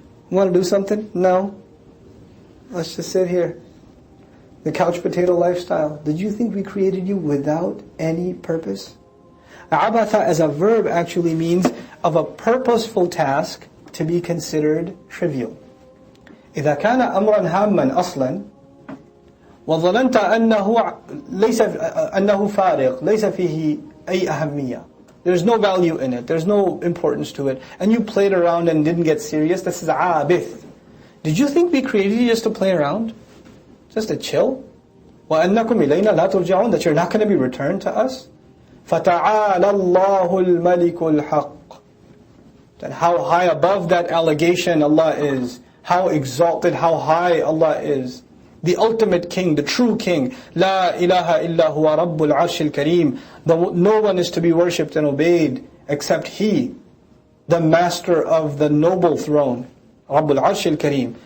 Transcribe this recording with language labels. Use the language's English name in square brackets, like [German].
[English] Want to do something? No. Let's just sit here. The couch potato lifestyle. Did you think we created you without any purpose? Abatha as a verb actually means of a purposeful task to be considered trivial. [Arabic] إذا كان أمرا هاما أصلا وظننت أنه فارغ ليس فيه أي أهمية. [English] There's no value in it. There's no importance to it. And you played around and didn't get serious. This is abith. Did you think we created you just to play around? Just to chill? [Arabic] وَأَنَّكُمْ إِلَيْنَا لَا تُرْجَعُونَ. [English] That you're not going to be returned to us? [Arabic] فَتَعَالَى اللَّهُ الْمَلِكُ الْحَقِّ. [English] Then how high above that allegation Allah is. How exalted, how high Allah is. The ultimate king, the true king. [Arabic] لا إله إلا هو رب العرش الكريم. [English] No one is to be worshipped and obeyed except He, the master of the noble throne. [Arabic] رب العرش الكريم.